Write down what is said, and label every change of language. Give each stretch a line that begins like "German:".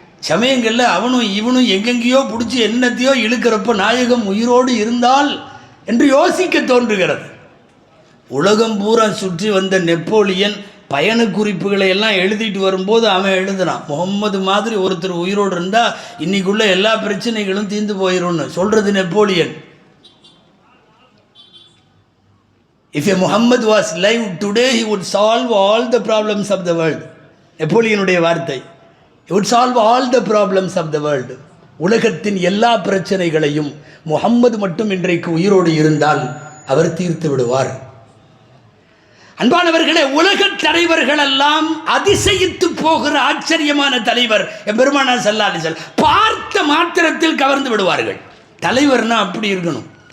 Tamil: சமயங்களில் அவனும் இவனும் எங்கெங்கேயோ பிடிச்சி என்னத்தையோ இழுக்கிறப்ப நாயகம் உயிரோடு இருந்தால் என்று யோசிக்க தோன்றுகிறது. உலகம் பூரா சுற்றி வந்த நெப்போலியன் பயண குறிப்புகளை எல்லாம் எழுதிட்டு வரும்போது அவன் எழுதுனான், முகம்மது மாதிரி ஒருத்தர் உயிரோடு இருந்தால் இன்னைக்குள்ள எல்லா பிரச்சனைகளும் தீர்ந்து போயிடும்னு. சொல்கிறது Napoleon.
English: If a Muhammad was alive today, he would solve all the problems of the world.
Tamil: நெப்போலியனுடைய வார்த்தை.
English: He would solve all the problems of the world.
Tamil: உலகத்தின் எல்லா பிரச்சனைகளையும் முகம்மது மட்டும் இன்றைக்கு உயிரோடு இருந்தால் அவர் தீர்த்து விடுவார். அன்பானவர்களே, உலக தலைவர்கள் எல்லாம் அதிசயித்து போகிற ஆச்சரியமான தலைவர் பெருமானார் ஸல்லல்லாஹு அலைஹி வஸல்லம். பார்த்த மாத்திரத்தில் கவர்ந்து விடுவார்கள். தலைவர்னா அப்படி இருக்கணும்.